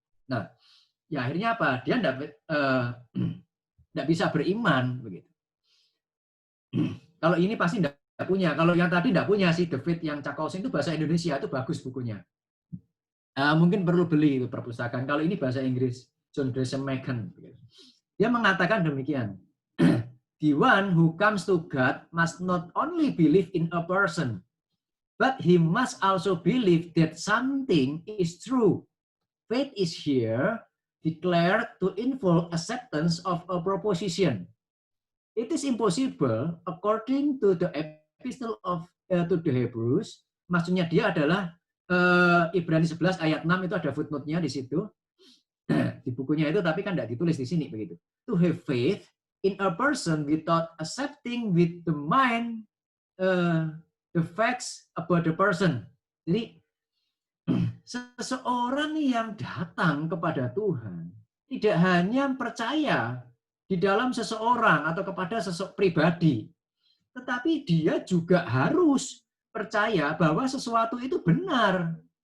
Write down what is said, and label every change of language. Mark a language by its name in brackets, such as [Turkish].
[Indonesian] Nah, ya akhirnya apa? Dia tidak bisa beriman, begitu. Kalau ini pasti tidak punya. Kalau yang tadi tidak punya sih, David yang Cakosing itu bahasa Indonesia, itu bagus bukunya. Mungkin perlu beli itu perpustakaan. Kalau ini bahasa Inggris, John Gresham Machen. Dia mengatakan demikian. [English] The one who comes to God must not only believe in a person, but he must also believe that something is true. Faith is here declared to involve acceptance of a proposition. It is impossible according to the epistle to the Hebrews. [Indonesian] Maksudnya dia adalah Ibrani 11 ayat 6 itu ada footnote-nya di situ. Di bukunya itu tapi kan tidak ditulis di sini begitu. [English] To have faith in a person without accepting with the mind the facts about the person. [Indonesian] Jadi seseorang yang datang kepada Tuhan tidak hanya percaya di dalam seseorang atau kepada sosok pribadi, tetapi dia juga harus percaya bahwa sesuatu itu benar.